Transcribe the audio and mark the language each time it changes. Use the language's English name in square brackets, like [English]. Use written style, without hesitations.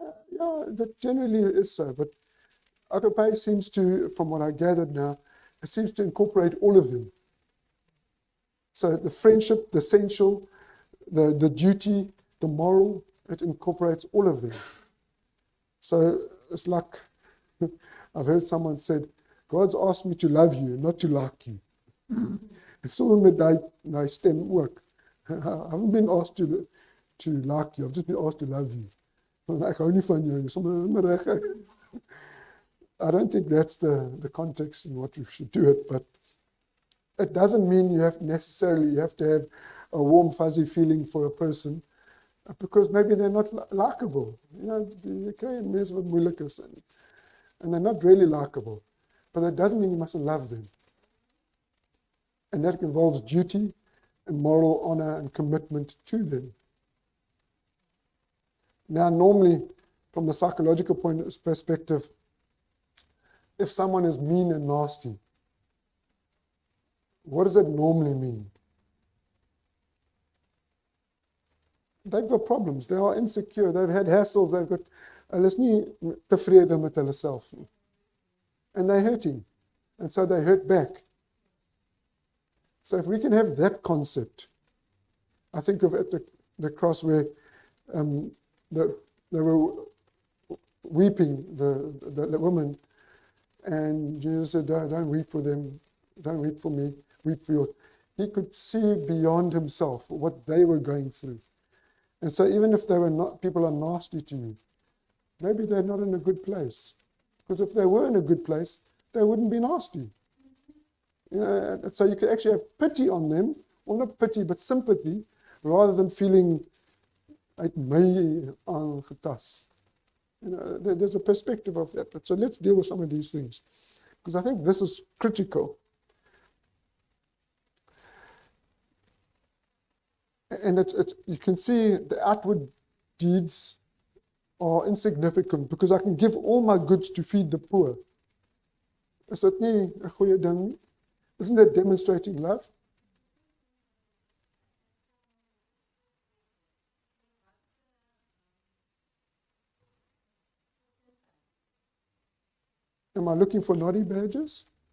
[English] Yeah, that generally is so. But agape seems to, from what I gathered now, it seems to incorporate all of them. So the friendship, the essential, the duty, the moral, it incorporates all of them. So it's like, I've heard someone said, God's asked me to love you, not to like you. [Afrikaans] Sommer met daai stem ook. [English] I haven't been asked to like you, I've just been asked to love you. [Afrikaans] Want ek hou nie van jou, sommer reg. [English] I don't think that's the context in what we should do it, but it doesn't mean you have to have a warm, fuzzy feeling for a person because maybe they're not likable. You know, you [Afrikaans] kry mense wat moeilik is [English] and they're not really likable. But that doesn't mean you mustn't love them. And that involves duty and moral honor and commitment to them. Now, normally, from the psychological perspective, if someone is mean and nasty, what does that normally mean? They've got problems. They are insecure. They've had hassles. They've got. [Afrikaans] Hulle is nie tevrede met hulle self nie. [English] And they're hurting. And so they hurt back. So if we can have that concept, I think of at the cross where they were weeping, the woman, and Jesus said, don't weep for them, don't weep for me, weep for yours. He could see beyond himself what they were going through. And so even if people are nasty to you, maybe they're not in a good place. Because if they were in a good place, they wouldn't be nasty. You know, so you can actually have pity on them, or not pity, but sympathy, rather than feeling [Afrikaans] uit my aangetas. [English] You know, there's a perspective of that. But so let's deal with some of these things, because I think this is critical. And you can see the outward deeds are insignificant because I can give all my goods to feed the poor. [Afrikaans] Is dit nie 'n goeie ding nie? [English] Isn't that demonstrating love? Am I looking for naughty badges?